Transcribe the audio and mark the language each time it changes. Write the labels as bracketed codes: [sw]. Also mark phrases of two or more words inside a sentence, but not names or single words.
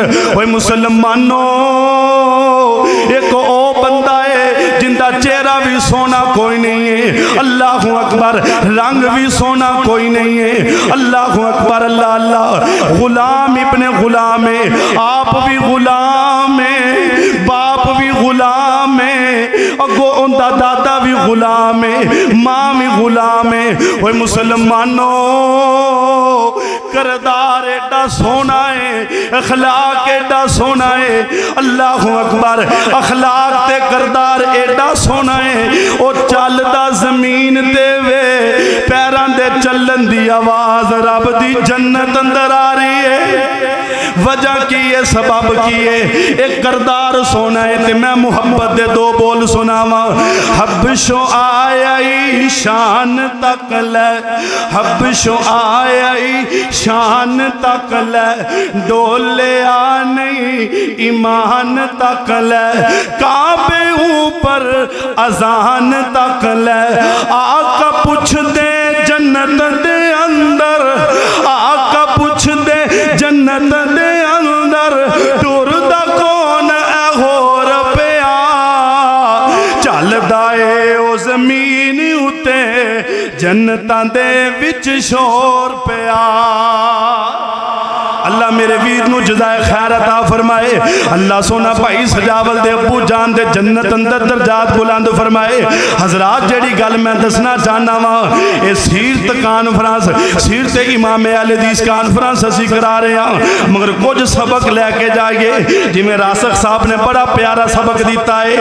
[pa] اوے مسلمانوں، ایک او بندہ ہے جندہ چہرہ بھی سونا کوئی نہیں ہے، [ar] اللہ اکبر، [pa] رنگ بھی سونا کوئی نہیں ہے، [ar] اللہ اکبر، [pa] اللہ اللہ، غلام ابن غلام ہے، آپ بھی غلام ہے، باپ بھی غلام ہے، اگو ان دا دادا بھی غلام ہے، ماں بھی غلام ہے۔ اوہ مسلمانوں، کردار ایڈا سونا ہے، اخلاق ایڈا سونا ہے، [ar] اللہ اکبر، [pa] اخلاق تے کردار ایڈا سونا ہے، او چلدا زمین تے وے پیران دے چلن دی آواز رب دی جنت اندر آ رہی ہے۔ وجہ کی ہے، سبب کی ہے، ایک کردار سونا ہے۔ تے میں محبت دے دو بول سناواں، حبشو آئی شان تک لے، حبشو آئی شان تک لے، ڈولے آنی ایمان تک لے، کعبے اوپر اذان تک لے، آقا پوچھ دے جنت دے اندر، آقا پوچھ دے جنت دے اندر، ٹور دا کون اے ہور پیا، چل دائے او زمین اتے جنتاں دے وچ شور پیا۔ اللہ میرے ویر نو جزائے خیر عطا فرمائے، اللہ سونا بھائی سجاول دے ابو جان دے جنت اندر درجات بلند فرمائے۔ حضرات جڑی گل میں دسنا چاہنا وا، اے سیرت کانفرنس، سیرت امام اہل حدیث کانفرنس اسی کرا رہے ہیں، مگر کچھ سبق لے کے جائیے جی میں راسخ صاحب نے بڑا پیارا سبق دیتا ہے۔